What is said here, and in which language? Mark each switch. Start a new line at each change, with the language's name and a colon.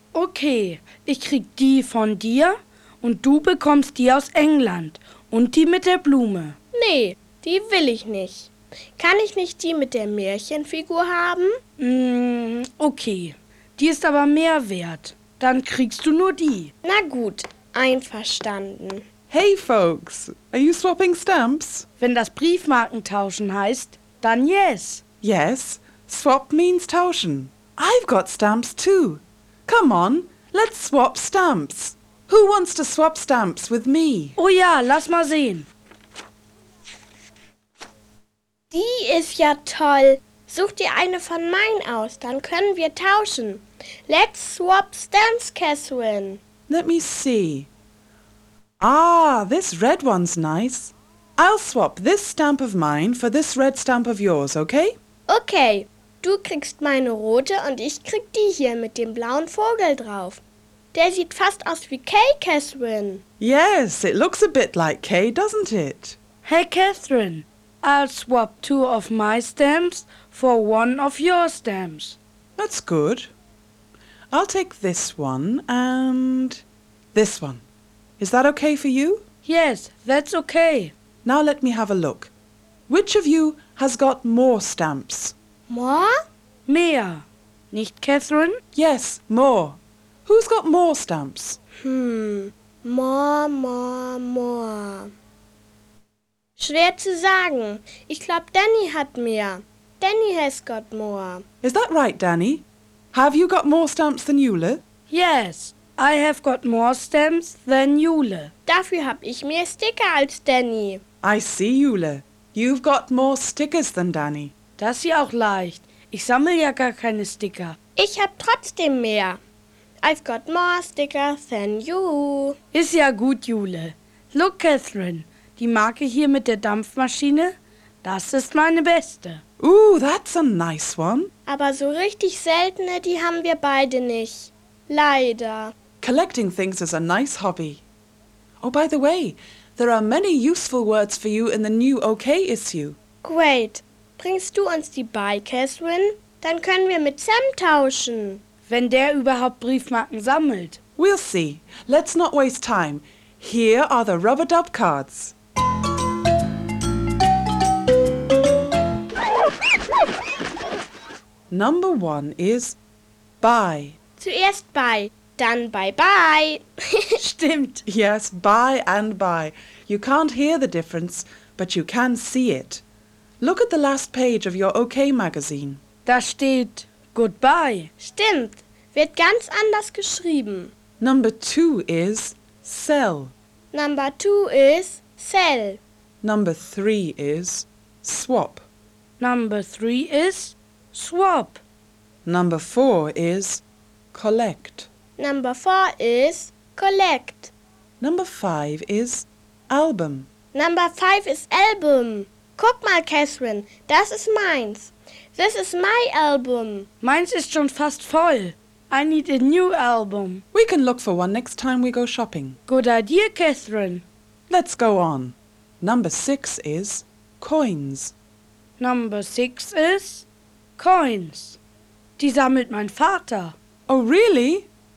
German: Okay, ich krieg die von dir und du bekommst die aus England und die mit der Blume. Nee, die will ich nicht. Kann ich nicht die mit der Märchenfigur haben? Okay, die ist aber mehr wert. Dann kriegst du nur die. Na gut, einverstanden.
English: Hey folks, are you swapping stamps?
German: Wenn das Briefmarkentauschen heißt, dann
English: yes. Yes, swap means tauschen. I've got stamps too. Come on, let's swap stamps. Who wants to swap stamps with me?
German: Oh ja, lass mal sehen. Die ist ja toll. Such dir eine von meinen aus, dann können wir tauschen.
English: Let's swap stamps, Catherine. Let me see. Ah, this red one's nice. I'll swap this stamp of mine for this red stamp of yours, okay? Okay.
German: Du kriegst meine rote und ich krieg die hier mit dem blauen Vogel drauf. Der sieht fast aus wie Kay, Catherine.
English: Yes, it looks a bit like Kay, doesn't it? Hey, Catherine. I'll swap 2 of my stamps for 1 of your stamps. That's good. I'll take this one and this one. Is that okay for you? Yes, that's okay. Now let me have a look. Which of you has got more stamps? More?
German: Mehr. Nicht Catherine?
English: Yes, more. Who's got more stamps?
German: More. Schwer zu sagen. Ich glaube, Danny hat mehr.
English: Danny has got more. Is that right, Danny? Have you got more stamps than Jule? Yes, I have got more stamps than Jule.
German: Dafür habe ich mehr Sticker als Danny.
English: I see, Jule. You've got more stickers than Danny.
German: Das ist ja auch leicht. Ich sammle ja gar keine Sticker. Ich habe trotzdem mehr.
English: I've got more stickers than you.
German: Ist ja gut, Jule.
English: Look, Catherine.
German: Die Marke hier mit der Dampfmaschine, das ist meine beste.
English: Ooh, that's a nice one.
German: Aber so richtig seltene, die haben wir beide nicht. Leider.
English: Collecting things is a nice hobby. Oh, by the way, there are many useful words for you in the new OK issue. Great.
German: Bringst du uns die bei, Catherine? Dann können wir mit Sam tauschen. Wenn der überhaupt Briefmarken sammelt.
English: We'll see. Let's not waste time. Here are the rubber dub cards. Number 1 is bye.
German: Zuerst bye, dann bye-bye. Stimmt.
English: Yes, bye and bye. You can't hear the difference, but you can see it. Look at the last page of your OK magazine.
German: Da steht goodbye. Stimmt. Wird ganz anders geschrieben.
English: Number 2 is sell. Number 2 is sell. Number 3 is swap. Number 3 is swap. Number 4 is collect. Number 4 is collect. Number 5 is album. Number 5 is album.
German: Guck mal, Catherine, das ist meins.
English: This is my album.
German: Meins ist schon fast voll.
English: I need a new album. We can look for one next time we go shopping. Good idea, Catherine. Let's go on. Number 6 is coins. Number 6 is coins.
German: Die sammelt mein Vater.
English: Oh, really?